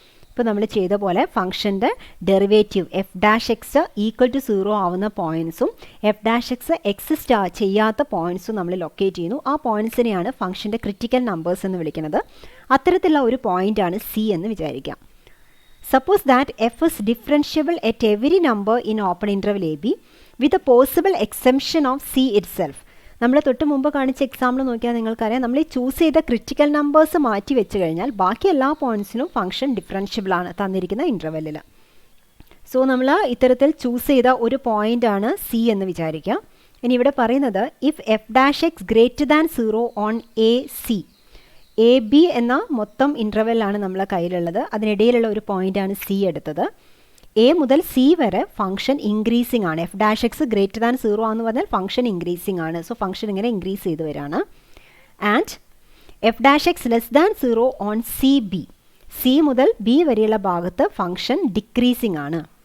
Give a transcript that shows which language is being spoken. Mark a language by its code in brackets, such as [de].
[ml] ഇപ്പോൾ നമ്മൾ ചെയ്ത പോലെ ഫംഗ്ഷൻ്റെ ഡെറിവേറ്റീവ് f' = 0 ആവുന്ന പോയിൻറ്റ്സും f' എക്സിസ്റ്റ് ചെയ്യാത്ത പോയിൻറ്റ്സും നമ്മൾ ലൊക്കേറ്റ് ചെയ്യുന്നു. ആ പോയിൻറ്റ്സിനെയാണ് ഫംഗ്ഷൻ്റെ ക്രിറ്റിക്കൽ നമ്പേഴ്സ് എന്ന് വിളിക്കുന്നത്. അത്തരത്തിലുള്ള ഒരു പോയിൻ്റാണ് C എന്ന് വിചാരിക്കാം. [en] Suppose that f is differentiable at every number in open interval AB with a possible exemption of C itself. [ml] നമ്മൾ തൊട്ട് മുമ്പ് കാണിച്ച എക്സാമ്പിൾ നോക്കിയാൽ നിങ്ങൾക്കറിയാം, നമ്മൾ ഈ ചൂസ് ചെയ്ത ക്രിറ്റിക്കൽ നമ്പേഴ്സ് മാറ്റി വെച്ച് കഴിഞ്ഞാൽ ബാക്കി എല്ലാ പോയിൻറ്റ്സിനും ഫംഗ്ഷൻ ഡിഫറൻഷ്യബിൾ ആണ് തന്നിരിക്കുന്ന ഇൻ്റർവെല്ലിൽ. സോ നമ്മൾ ഇത്തരത്തിൽ ചൂസ് ചെയ്ത ഒരു പോയിൻ്റാണ് C എന്ന് വിചാരിക്കുക. ഇനി ഇവിടെ പറയുന്നത് [en] if f' greater than 0 on AC [ml] A B എന്ന മൊത്തം ഇൻ്റർവെല്ലാണ് നമ്മളെ കയ്യിലുള്ളത്. അതിനിടയിലുള്ള ഒരു പോയിൻ്റാണ് സി എടുത്തത്. എ മുതൽ സി വരെ ഫംഗ്ഷൻ ഇൻക്രീസിംഗ് ആണ്. F dash X greater than 0 എന്ന് പറഞ്ഞാൽ ഫംഗ്ഷൻ ഇൻക്രീസിംഗ് ആണ്. സോ ഫംഗ്ഷൻ ഇങ്ങനെ ഇൻക്രീസ് ചെയ്ത് വരികയാണ്. [en] and F dash X less than 0 on C B, [ml] C മുതൽ ബി വരെയുള്ള ഭാഗത്ത് ഫംഗ്ഷൻ ഡിക്രീസിംഗ് ആണ്.